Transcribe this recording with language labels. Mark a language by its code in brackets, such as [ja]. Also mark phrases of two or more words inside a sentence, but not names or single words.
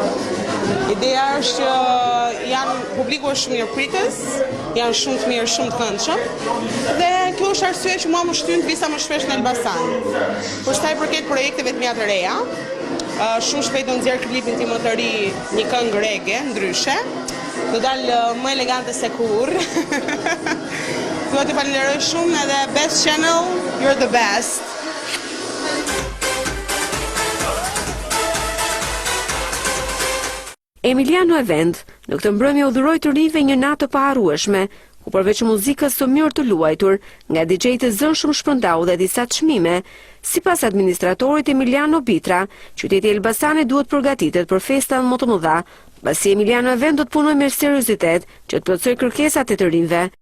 [sq] Ideja është që publiku është shumë mirëpritës, janë shumë të mirë, shumë të këndshëm, dhe kjo është arsye që mua më shtyn të visa më shpesh në Elbasan. Por sa i përket projekteve të mia të reja, shumë shpejt do nxjerr klipin tim më të ri, një këngë reggae, ndryshe. Do dalë më elegante se kur. Dua të falenderoj shumë edhe Best Channel, [en] you're the best. [sq] Emiliano Event në këtë mbrëmje u dhuroi të rinjve një natë të paharrueshme, ku përveç muzikës së mirë të luajtur, nga DJ-të të zënshëm shpërndau dhe disa çmime. Sipas administratorit Emiliano Bitra, qyteti i Elbasanit duhet përgatitet për festa më të mëdha, pasi Emiliano Event do të punojë me seriozitet që të plotësojë kërkesat e të rinjve.